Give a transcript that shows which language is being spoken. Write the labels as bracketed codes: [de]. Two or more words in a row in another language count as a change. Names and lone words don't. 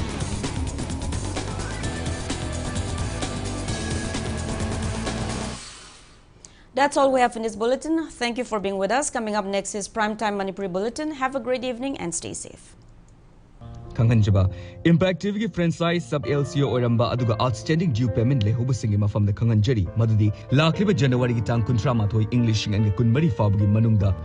[en] That's all we have in this bulletin. Thank you for being with us. Coming up next is Primetime Manipuri Bulletin. Have a great evening and stay safe. [mni] Kanganjaba Impact TV ki franchise sub LCO oramba aduga [en] outstanding due payment [mni] lehobu singi mafam da kanganjari madudi lakliba January ki tang kuntra mathoi English ngan kun mari fabgi manungda